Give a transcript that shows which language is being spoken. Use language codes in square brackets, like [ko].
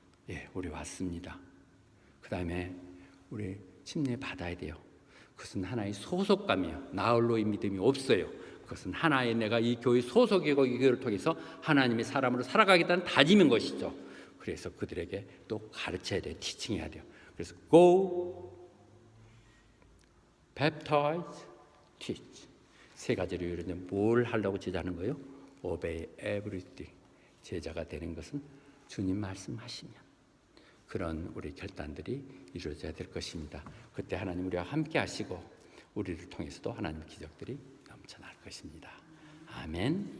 [ko] 예, 우리 왔습니다. 그 다음에 우리 침례 받아야 돼요. 그것은 하나의 소속감이에요. 나홀로의 믿음이 없어요. 그것은 하나의 내가 이 교회 소속이고 이 교회를 통해서 하나님의 사람으로 살아가겠다는 다짐인 것이죠. 그래서 그들에게 또 가르쳐야 돼요. 티칭해야 돼요. 그래서 [en] go, baptize, teach. [ko] 세 가지로 이루어져 뭘 하려고 제자하는 거예요? [en] Obey everything. [ko] 제자가 되는 것은 주님 말씀하시면 그런 우리 결단들이 이루어져야 될 것입니다. 그때 하나님 우리와 함께 하시고 우리를 통해서도 하나님 기적들이 넘쳐날 것입니다. 아멘.